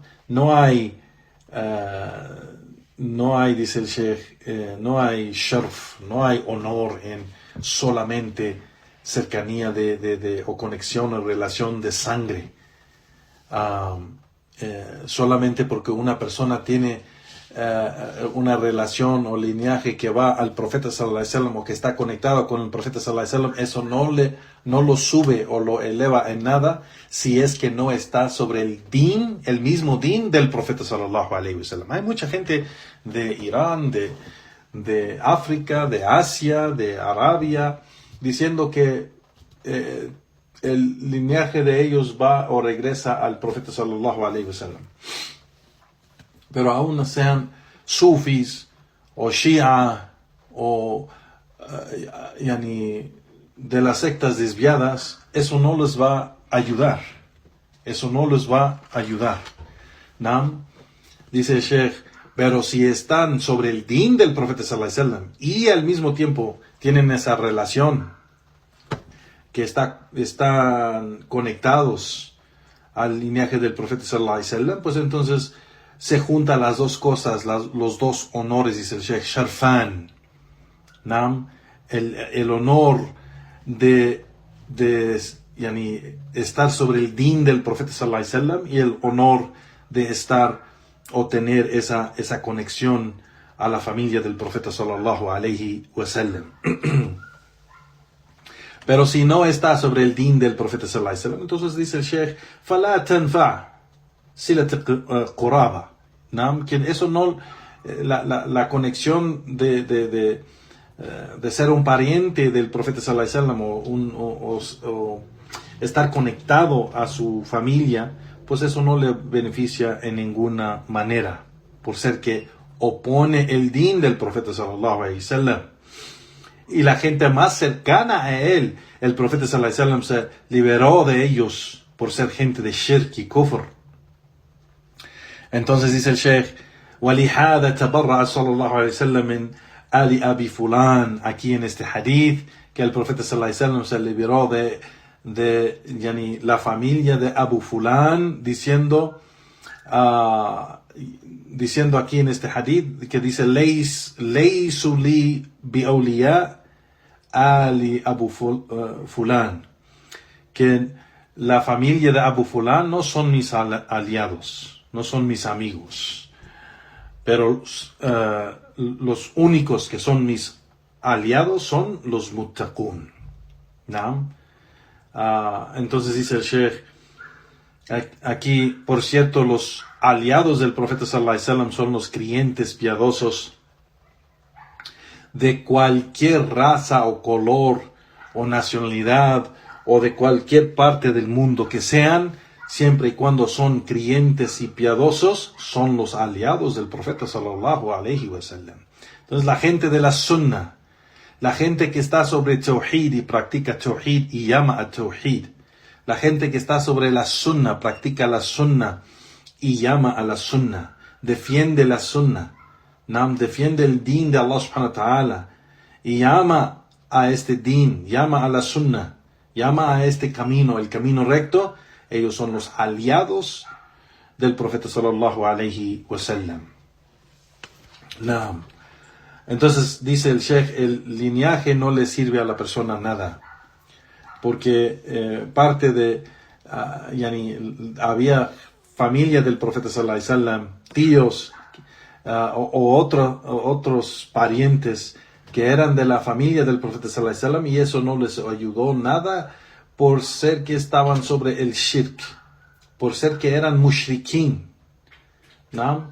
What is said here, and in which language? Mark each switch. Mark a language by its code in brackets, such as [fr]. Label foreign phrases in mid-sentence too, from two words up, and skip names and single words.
[es] No hay, dice el Sheikh, no hay sharf, no hay honor en solamente cercanía o conexión o relación de sangre. Solamente porque una persona tiene una relación o linaje que va al profeta [ar] صلى الله عليه وسلم [es] o que está conectado con el profeta [ar] صلى الله عليه وسلم, [es] eso no lo sube o lo eleva en nada si es que no está sobre el mismo din del profeta [ar] صلى الله عليه وسلم. [es] Hay mucha gente de Irán, de África, de Asia, de Arabia, diciendo que el linaje de ellos va o regresa al profeta [ar] صلى الله عليه وسلم. [es] Pero aún sean sufis o shia o de las sectas desviadas, eso no les va a ayudar. Eso no les va a ayudar. ¿No? Dice el Sheikh, pero si están sobre el din del profeta [ar] صلى الله عليه وسلم [es] y al mismo tiempo tienen esa relación que están conectados al linaje del profeta [ar] صلى الله عليه وسلم, [es] pues entonces se juntan las dos cosas, los dos honores, dice el Sheikh Sharfan. ¿No? El honor de estar sobre el din del profeta [ar] صلى الله عليه وسلم [es] y el honor de estar o tener esa conexión a la familia del profeta [ar] صلى الله عليه وسلم. [es] Pero si no está sobre el din del profeta [ar] صلى الله عليه وسلم, [es] entonces dice el Sheikh, [ar] فَلَا تَنْفَعْ صِلَةُ قُرَابَةٍ. [es] ¿No? Que eso no, la conexión de ser un pariente del profeta [ar] صلى الله عليه وسلم [es] o estar conectado a su familia, pues eso no le beneficia en ninguna manera, por ser que opone el din del profeta sallallahu alaihi wasallam. Y la gente más cercana a él, el profeta [ar] صلى الله عليه وسلم, [es] se liberó de ellos por ser gente de shirk y kufr. Entonces dice el Sheikh, [ar] وَلِهَذَا تَبَرَّأَ صلى الله عليه وسلم من آل أبي فلان, [es] aquí en este hadith, que el profeta [ar] صلى الله عليه وسلم [es] se liberó de la familia de Abu Fulan, diciendo aquí en este hadith, que dice, [ar] لَيْسُ لِي بِأَوْلِيَاء آل Abu Fulan, [es] que la familia de Abu Fulan no son mis aliados, no son mis amigos, pero los únicos que son mis aliados son los muttaqun. ¿No? Entonces dice el Sheikh, aquí, por cierto, los aliados del profeta [ar] صلى الله عليه وسلم [es] son los creyentes piadosos de cualquier raza o color o nacionalidad o de cualquier parte del mundo que sean, siempre y cuando son creyentes y piadosos, son los aliados del profeta [ar] صلى الله عليه وسلم. [es] Entonces la gente de la sunnah, la gente que está sobre tawhid y practica tawhid y llama a tawhid, la gente que está sobre la sunnah, practica la sunnah y llama a la sunnah, defiende la sunnah, defiende el din de Allah [ar] سبحانه وتعالى [es] y llama a este din, llama a la sunnah, llama a este camino, el camino recto. Ellos son los aliados del profeta [ar] صلى الله عليه وسلم. [es] Entonces dice el Sheikh, el linaje no le sirve a la persona nada, porque parte de había familia del profeta [ar] صلى الله عليه وسلم, [es] tíos otros parientes que eran de la familia del profeta [ar] صلى الله عليه وسلم, [es] y eso no les ayudó nada, por ser que estaban sobre el shirk, por ser que eran mushrikin, ¿no?